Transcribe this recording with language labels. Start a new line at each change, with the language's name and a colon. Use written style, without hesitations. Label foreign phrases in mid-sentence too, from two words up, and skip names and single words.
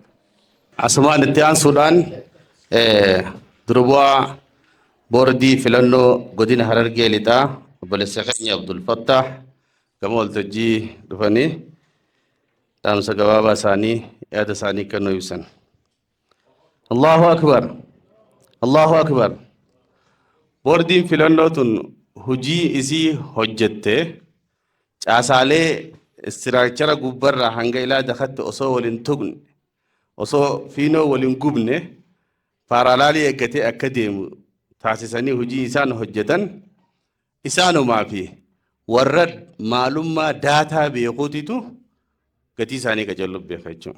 Oromo: Asumaan itti aansuudhaan durbu'aa boordii filannoo godina Harargee lixaa obboleessa keenya Abdul Fattah gama waltajjii dhufanii dhaamsa gabaabaa isaanii yaada isaanii kennuu ibsan.
Arabic: الله أكبر. الله أكبر.
Oromo: Boordiin filannoo tun hojii isii hojjette caasaalee istiraakchara gubbarraa hanga ilaa dakatti osoo waliin tuqne osoo fiinoo waliin gubne paaraalaalii eeggatee akka deemu taasisanii hojii isaan hojjetan isaanumaa fi warra maalummaa daataa beekuutitu gatii isaanii qajeeluu beeka jechuudha.